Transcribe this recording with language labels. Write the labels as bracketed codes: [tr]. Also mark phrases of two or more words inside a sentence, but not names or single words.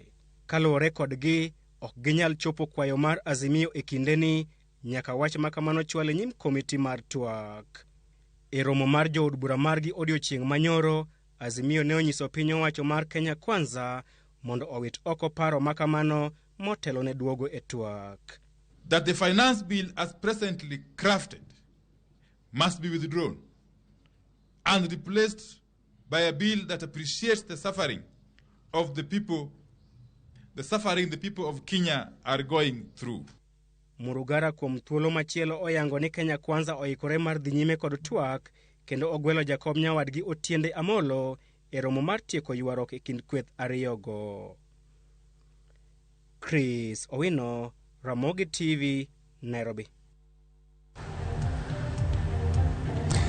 [luo] Kaluwore kodgi, ok ginyal chopo kwayo mar Azimio e kindeni nyaka wach makamano chwal e nyim komiti mar twak. E romo mar jo od bura margi odiochieng' manyoro, Azimio ne onyiso piny owacho mar Kenya Kwanza mondo owit oko paro makamano motelo ne duogo e twak. [en] That the finance bill as presently crafted must be withdrawn and replaced by a bill that appreciates the suffering of the people, the people of Kenya are going through. [luo] Murugara kuom thuolo machielo oyango ni Kenya Kwanza oikore mar dhi nyime kod twak kendo ogwelo jakom nyawadgi Otiende Amolo e romo mar tieko ywaruok e kind kweth ariyogo. Chris Owino, Ramogi TV, Nairobi.